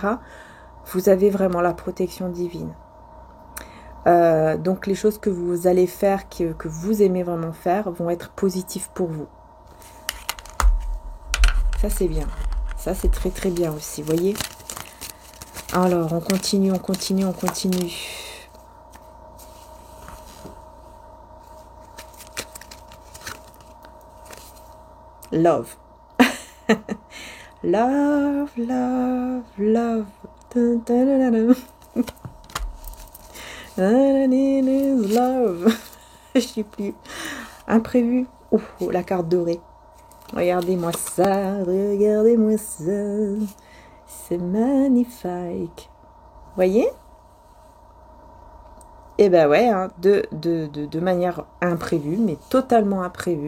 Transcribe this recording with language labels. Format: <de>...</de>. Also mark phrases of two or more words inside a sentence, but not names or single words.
<fr>Vous avez vraiment la protection divine. Donc les choses que vous allez faire, que vous aimez vraiment faire, vont être positives pour vous. Ça, c'est bien. Ça, c'est très très bien aussi, vous voyez ? Alors, on continue, on continue, on continue. Love.</fr> <en>Love, love, love. Dun, dun, dun, dun, dun. Love.</en> <fr>Je sais plus. Imprévu. Oh, la carte dorée. Regardez-moi ça, regardez-moi ça. C'est magnifique. Voyez? Et ben ouais, hein, de manière imprévue, mais totalement imprévue.</fr>